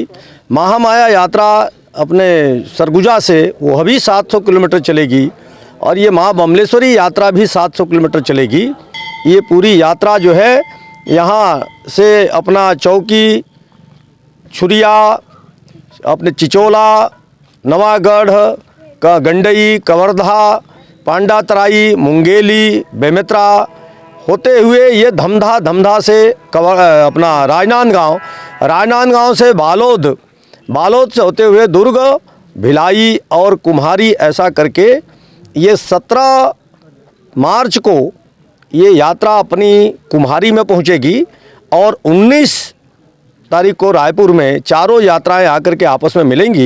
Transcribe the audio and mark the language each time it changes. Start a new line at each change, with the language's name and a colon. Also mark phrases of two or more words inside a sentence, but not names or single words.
Hindi: महामाया यात्रा अपने सरगुजा से वो भी 700 किलोमीटर चलेगी और ये माँ बमलेश्वरी यात्रा भी 700 किलोमीटर चलेगी। ये पूरी यात्रा जो है यहाँ से अपना चौकी, छुरिया, अपने चिचोला, नवागढ़ का गंडई, कवर्धा, पांडातराई, मुंगेली, बेमेतरा होते हुए ये धमधा से अपना राजनांदगांव से बालोद से होते हुए दुर्ग, भिलाई और कुम्हारी ऐसा करके ये 17 मार्च को ये यात्रा अपनी कुम्हारी में पहुंचेगी और 19 तारीख को रायपुर में चारों यात्राएं आकर के आपस में मिलेंगी।